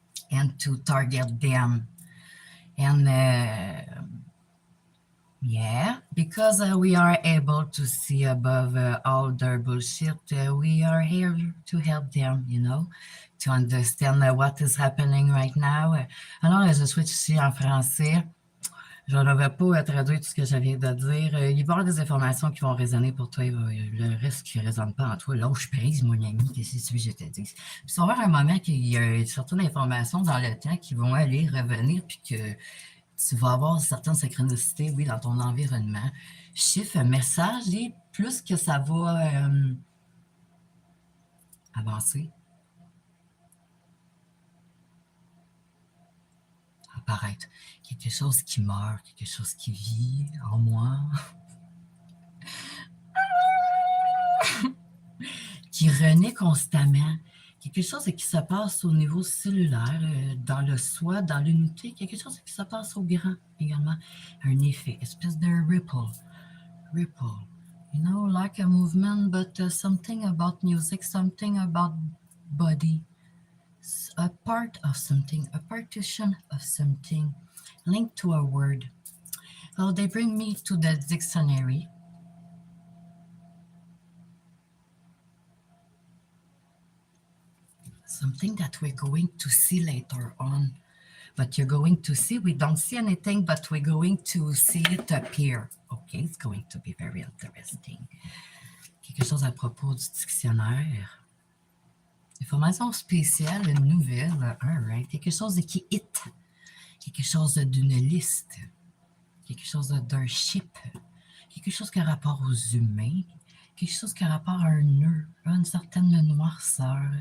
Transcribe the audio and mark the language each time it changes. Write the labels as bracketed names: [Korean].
[English] and to target them. And yeah, because we are able to see above all their bullshit, we are here to help them, to understand what is happening right now. [French] Alors, je switch ici en français. Je ne vais pas traduire tout ce que je viens de dire. Il va y avoir des informations qui vont résonner pour toi. Le reste qui ne résonne pas en toi, lâche prise, mon ami, qu'est-ce que je te dis. Puis il va y avoir un moment qu'il y a certaines informations dans le temps qui vont aller revenir, puis que tu vas avoir certaines synchronicités, oui, dans ton environnement. Chiffre, message, et plus que ça va avancer, apparaître. Quelque chose qui meurt, quelque chose qui vit en moi, qui renaît constamment. Quelque chose qui se passe au niveau cellulaire, dans le soi, dans l'unité. Quelque chose qui se passe au grand également. Un effet, espèce de ripple. [English] Ripple. Like a movement, but something about music, something about body. A part of something, a partition of something, linked to a word. Well, they bring me to the dictionary. Something that we're going to see later on. But you're going to see, we don't see anything, but we're going to see it appear. Okay, it's going to be very interesting. [French] Quelque chose à propos du dictionnaire. Information spéciale, nouvelle, [English] all right. [French] Quelque chose qui hit. Quelque chose d'une liste. Quelque chose d'un ship. Quelque chose qui a rapport aux humains. Quelque chose qui a rapport à un nœud, à une certaine noirceur.